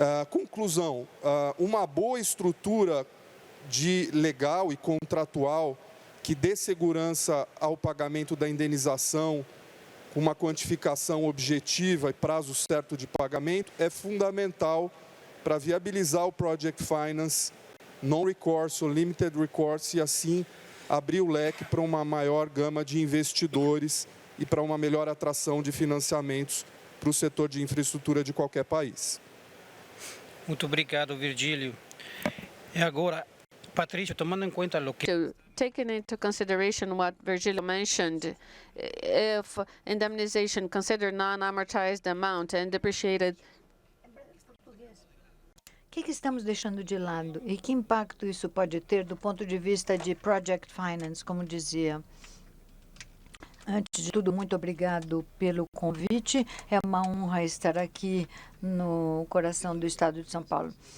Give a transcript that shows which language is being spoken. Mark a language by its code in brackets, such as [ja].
[pt] Conclusão, uma boa estrutura de legal e contratual que dê segurança ao pagamento da indenização, com uma quantificação objetiva e prazo certo de pagamento, é fundamental para viabilizar o Project Finance non-recourse ou limited recourse e assim abrir o leque para uma maior gama de investidores e para uma melhor atração de financiamentos para o setor de infraestrutura de qualquer país. Muito obrigado, Virgílio. E agora, Patrício, tomando em conta o que... [en] Taking into consideration what Virgilio mentioned, if indemnization considered non-amortized amount and depreciated. [pt] O que estamos deixando de lado e que impacto isso pode ter do ponto de vista de Project Finance, como dizia? Antes de tudo, muito obrigado pelo convite. É uma honra estar aqui no coração do Estado de São Paulo.